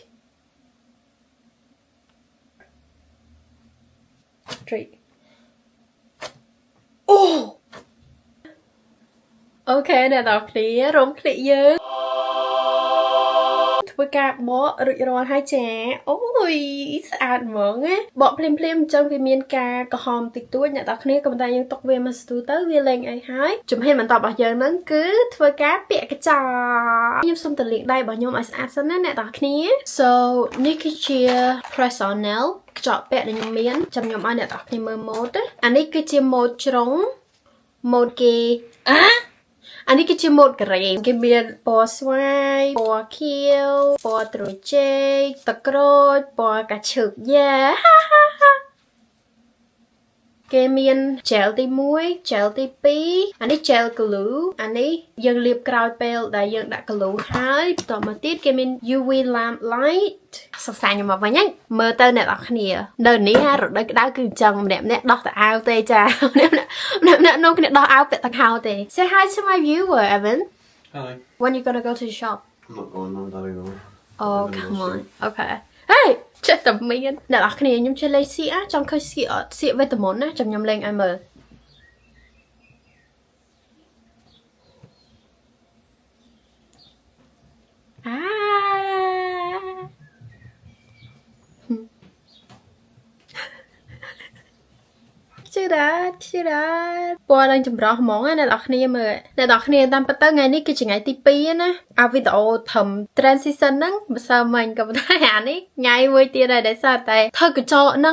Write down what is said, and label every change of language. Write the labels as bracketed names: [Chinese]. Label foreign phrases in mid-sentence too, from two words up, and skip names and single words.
[Khmer] អូខេអ្នកនរគ្នារោមក្លៀកយើងធ្វើការបករួចរាល់ហើយចាអូយស្អាតហ្មងណាបកភ្លាមអញ្ចឹងវាមានការក្រ ហមតិចតួចអ្នកនរគ្នាក៏ប៉ុន្តែយើងទុកវាមកស្ទូទៅវាលេងអីហើយជំហានបន្តរបស់យើងហ្នឹងគឺធ្វើការពាក់កញ្ចក់ខ្ញុំសុំទៅលាងដៃរបស់ខ្ញុំឲ្យស្អាតសិនណាអ្នកនរគ្នា So នេះគឺជា [English] press on nail [Khmer] កញ្ចក់ពាក់ដែលខ្ញុំមានចាំខ្ញុំឲ្យអ្នកនរគ្នាមើលម៉ូដអានេះគឺជាម៉ូដជ្រុងម៉ូដគេអានេះគឺជាម៉ូដក្រែមគេមានពណ៌ស្វាយពណ៌ខៀវពណ៌ត្រួយចេកទឹកក្រូចពណ៌កាឈឹកយ៉ា គេមាន gel ទី1 gel ទី2អានេះ [English] gel glue [Khmer] អានេះយើងលាបក្រោយពេលដែលយើងដាក់ glue ហើយបន្តមកទៀតគេមាន [English] UV lamp light [Khmer] សរសៃខ្ញុំមកវិញហ្នឹងមើលទៅអ្នកនរគ្នានៅនេះរដូវក្តៅគឺអញ្ចឹងម្នាក់ដោះទៅអាវទេចាម្នាក់នោះគ្នាដោះអាវពាក់តខោទេ [English] Say hi to my viewer Evan Hi When you gonna go to the shop I'm not going on very well Oh come on Okay Hey [Khmer] ចិត្តតែមានអ្នកនរគ្នាខ្ញុំចេះលេងសៀកចង់ឃើញសៀកវីតាមីនណាចាំខ្ញុំលេងឲ្យមើល ជឿដែរពណ៌ឡើងចម្រុះហ្មងណាអ្នកនរគ្នាមើលអ្នកនរគ្នាតាមពិតទៅថ្ងៃនេះគឺជាថ្ងៃទី2ណាអាវីដេអូធំ transition ហ្នឹងមិនសូវមាញ់ក៏ប៉ុន្តែអានេះថ្ងៃមួយទៀតដែរដែលសារតែធ្វើកញ្ចក់ហ្នឹង